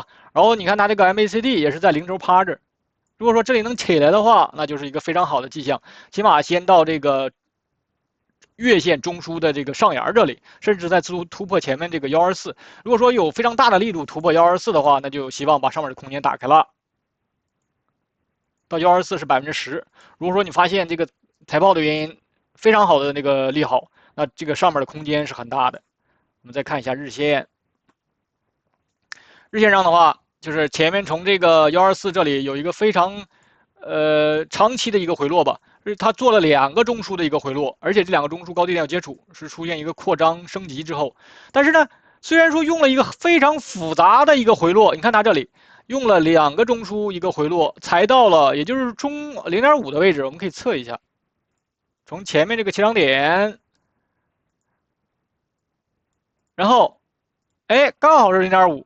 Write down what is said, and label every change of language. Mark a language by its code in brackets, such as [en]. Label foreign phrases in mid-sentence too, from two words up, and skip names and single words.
[zh] 然後你看它這個 MACD 也是在0軸趴着，如果說這裡能起來的話，那就是一個非常好的跡象，起碼先到這個月線中樞的這個上沿這裡，甚至在突破前面這個124。如果說有非常大的力度突破124的話，那就希望把上面的空間打開了。到124是10%。如果說你發現這個財報的原因非常好的那個利好，那這個上面的空間是很大的。我們再看一下日線。日線上的話，就是前面從這個124這裡有一個非常長期的一個回落吧，是它做了兩個中樞的一個回落，而且這兩個中樞高低點有接觸，是出現一個擴張升級之後。但是呢，雖然說用了一個非常複雜的一個回落，你看它這裡用了兩個中樞一個回落，才到了，也就是中0.5的位置，我們可以測一下，從前面這個起漲點，然後，哎，剛好是0.5。